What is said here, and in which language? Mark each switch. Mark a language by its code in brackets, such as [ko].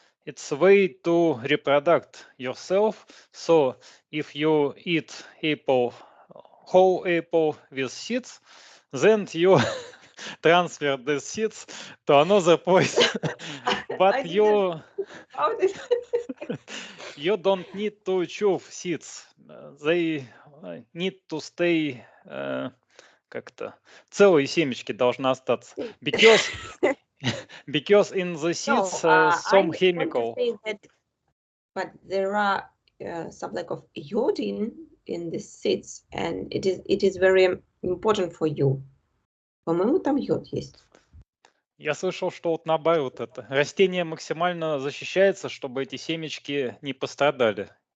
[en] It's a way to reproduct yourself. So if you eat apple, whole apple with seeds, then you transfer the seeds to another place. But you you don't need to chew seeds. They need to stay [ru] как-то целые семечки должны остаться. [en] Because in the seeds some I want to chemical. say that, but there are some lack of iodine in the seeds, and it is very important for you. [ru] По-моему, там йод есть. Я слышал, что вот наоборот это. Растение максимально защищается, чтобы эти семечки не пострадали.